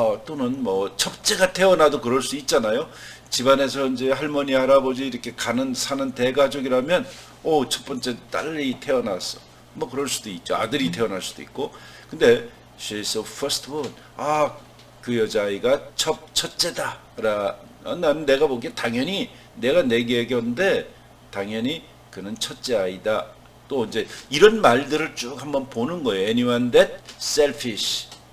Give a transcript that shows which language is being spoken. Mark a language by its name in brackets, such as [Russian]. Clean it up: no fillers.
[Korean] 또는 뭐 첫째가 태어나도 그럴 수 있잖아요. 집안에서 이제 할머니 할아버지 이렇게 사는 대가족이라면 첫 번째 딸이 태어났어. 뭐 그럴 수도 있죠. 아들이 태어날 수도 있고. 근데 [English] she's the firstborn. [Korean] 그 여자아이가 첫째다. 난 내가 보기에 당연히 내가 내기하겠는데 당연히 그는 첫째 아이다. 또 이제 이런 말들을 쭉 한번 보는 거예요. [English] Anyone that selfish.